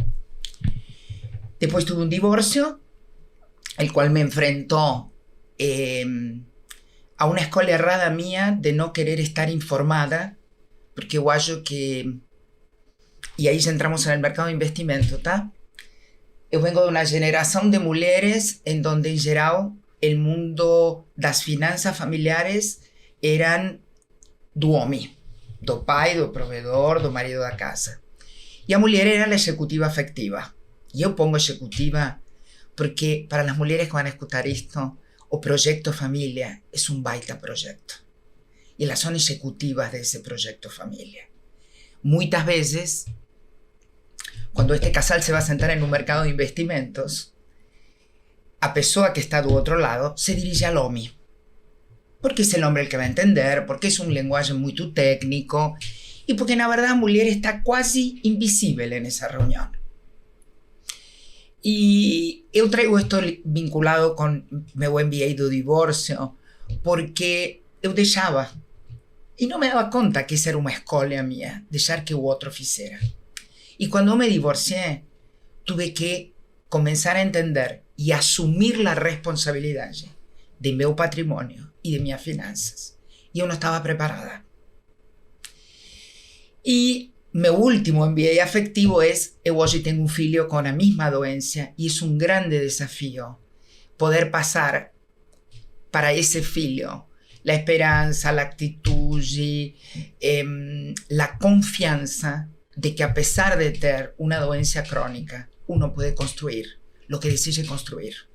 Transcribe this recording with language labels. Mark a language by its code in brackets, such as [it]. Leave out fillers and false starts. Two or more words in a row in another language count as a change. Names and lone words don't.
[es] Después tuve un divorcio, el cual me enfrentó a una escuela errada mía de no querer estar informada, porque yo que, y ahí ya entramos en el mercado de investimento, ¿tá? [pt] eu vengo de uma geração de mulheres em donde, em geral, o mundo das finanças familiares eram do homem, do pai, do provedor, do marido da casa. E a mulher era a executiva afectiva. E eu pongo executiva porque para as mulheres que vão escutar isto, o projeto família é um baita projeto. E elas são executivas desse projeto família. Muitas vezes, quando este casal [es] se va a sentar en un mercado [pt] de investimentos, a pessoa que está do outro lado se dirige al homem. [es] Porque es el hombre el que va a entender, porque es un lenguaje muy técnico y porque [pt] na verdade a mulher está quase invisível [es] en esa reunión. Y eu traigo esto vinculado con [pt] meu MBA do divórcio porque eu deixava e não me dava conta que isso era uma escolha minha, deixar que o outro fizera. [es] Y cuando me divorcié, tuve que comenzar a entender y asumir la responsabilidad de mi patrimonio y de mis finanzas. Y yo no estaba preparada. Y mi último MBA afectivo es, yo hoy tengo un filho con la misma doencia y es un grande desafío poder pasar para ese filho la esperanza, la actitud, la confianza de que a pesar de tener una dolencia crónica, uno puede construir lo que decide construir.